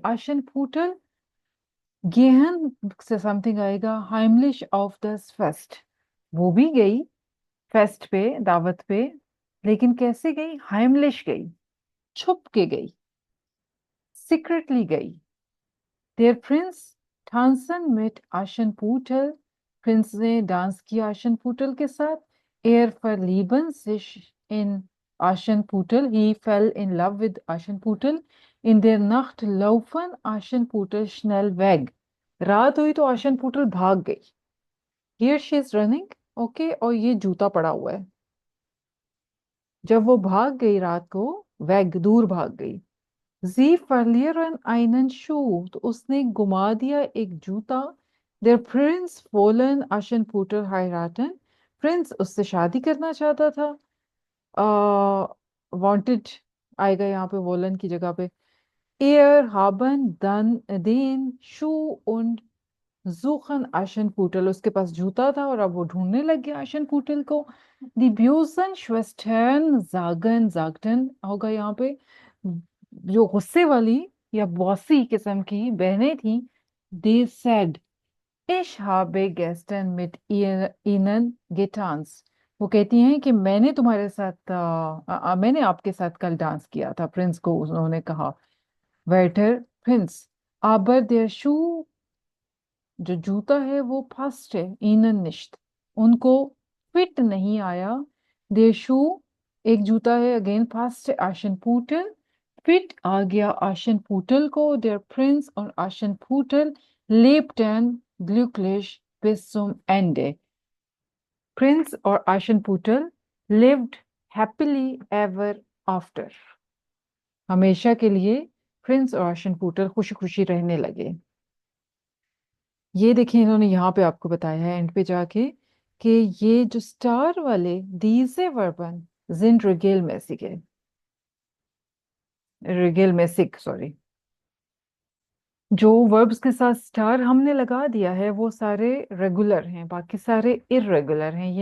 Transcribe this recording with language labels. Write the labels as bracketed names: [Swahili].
[Hindi] आशन फूटल गेहन से समथिंग आएगा, हाइमलिश ऑफ दस फेस्ट, वो भी गई फेस्ट पे, दावत पे, लेकिन कैसे गई? हाइमलिश गई, छुप के गई, सीक्रेटली गई। There Prince [German] Tanzen mit Aschenputtel, [Hindi] Prince ने डांस किया आशनपुटल के साथ. [German] Er verlieben sich in Aschenputtel, [English] he fell in love with Aschenputtel. [German] In der Nacht laufen Aschenputtel schnell weg. [Hindi] रात हुई तो आशनपुटल भाग गई. [English] Here she is running, okay, [Hindi] और ये जूता पड़ा हुआ है. जब वो भाग गई रात को, weg दूर भाग गई. [German] Sie verlieren einen Schuh, [Hindi] तो उसने गुमा दिया एक जूता. [German] Der Prinz wollen Aschenputtel heiraten, [Hindi] Prince उससे शादी करना चाहता था. वांटेड आएगा यहाँ पे wollen की जगह पे. [German] Er haben dann den Schuh und suchen Aschenputtel, [Hindi] उसके पास जूता था और अब वो ढूंढने लग गया आशनपुटल को. [German] Die bösen Schwestern sagten [Hindi] होगा यहाँ पे. जो गुस्से वाली या बॉसी किस्म की बहनें थी, [English] they said [German] ich habe gestern mit ihnen getanzt. [Hindi] वो कहती हैं कि मैंने तुम्हारे साथ मैंने आपके साथ कल डांस किया था. प्रिंस को उन्होंने कहा. Waiter Prince, [German] aber der Schuh, [Hindi] जो जूता है वो फर्स्ट है. [German] ihnen nicht, [Hindi] उनको फिट नहीं आया. der Schuh, एक जूता है अगेन फर्स्ट है. आशनपुटल, फिट आ गया आशनपुटल को. [German] der Prinz और आशनपुटल lebten glücklich bis zum Ende. [Hindi] Prince और आशनपुटल [English] lived happily ever after, [Hindi] हमेशा के लिए प्रिंस और आशनपुटल खुशी खुशी रहने लगे. ये देखिए इन्होंने यहाँ पे आपको बताया है एंड पे जाके कि ये जो स्टार वाले [German] diese Verben sind regelmäßige, regelmäßig [Hindi] sorry, जो वर्ब्स के साथ स्टार हमने लगा दिया है वो सारे रेगुलर हैं, बाकी सारे इरेगुलर हैं.